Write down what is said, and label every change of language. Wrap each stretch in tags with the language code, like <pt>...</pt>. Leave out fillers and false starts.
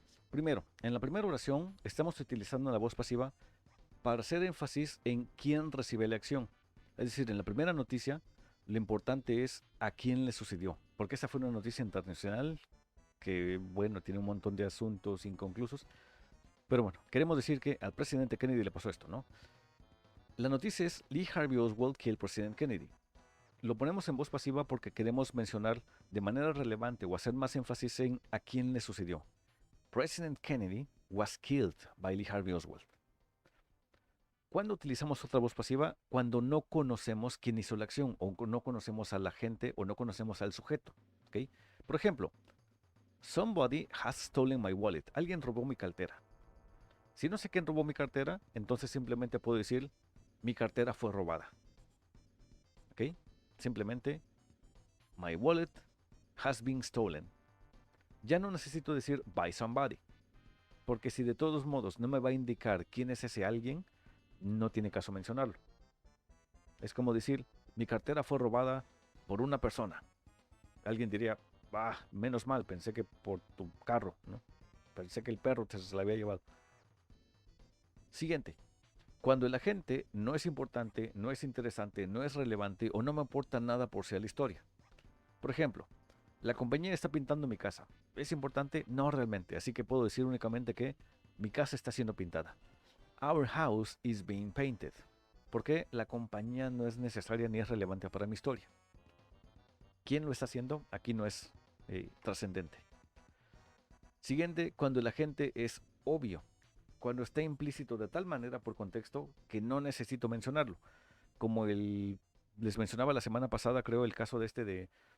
<es>Primero, en la primera oración estamos utilizando la voz pasiva para hacer énfasis en quién recibe la acción. Es decir, en la primera noticia, lo importante es a quién le sucedió, porque esa fue una noticia internacional que, bueno, tiene un montón de asuntos inconclusos. Pero bueno, queremos decir que al presidente Kennedy le pasó esto, ¿no? La noticia es</es> <en>Lee Harvey Oswald killed President Kennedy.</en> <es>Lo ponemos en voz pasiva porque queremos mencionar de manera relevante o hacer más énfasis en a quién le sucedió.</es> <en>President Kennedy was killed by Lee Harvey Oswald.</en> <es>¿Cuándo utilizamos otra voz pasiva? Cuando no conocemos quién hizo la acción o no conocemos a la gente o no conocemos al sujeto. ¿Okay? Por ejemplo,</es> <en>somebody has stolen my wallet.</en> <es>Alguien robó mi cartera. Si no sé quién robó mi cartera, entonces simplemente puedo decir mi cartera fue robada. ¿Ok? Simplemente</es> <en>my wallet has been stolen.</en> <es>Ya no necesito decir</es> <en>by somebody,</en> <es>porque si de todos modos no me va a indicar quién es ese alguien, no tiene caso mencionarlo. Es como decir mi cartera fue robada por una persona. Alguien diría, menos mal, pensé que por tu carro, ¿no? Pensé que el perro se la había llevado. Siguiente. Cuando el agente no es importante, no es interesante, no es relevante o no me aporta nada por ser la historia. Por ejemplo, la compañía está pintando mi casa. ¿Es importante? No realmente, así que puedo decir únicamente que mi casa está siendo pintada.</es> <en>Our house is being painted.</en> <es>Porque la compañía no es necesaria ni es relevante para mi historia. ¿Quién lo está haciendo? Aquí no es trascendente. Siguiente, cuando el agente es obvio. Cuando está implícito de tal manera por contexto que no necesito mencionarlo. Como les mencionaba la semana pasada, creo, el caso de</es>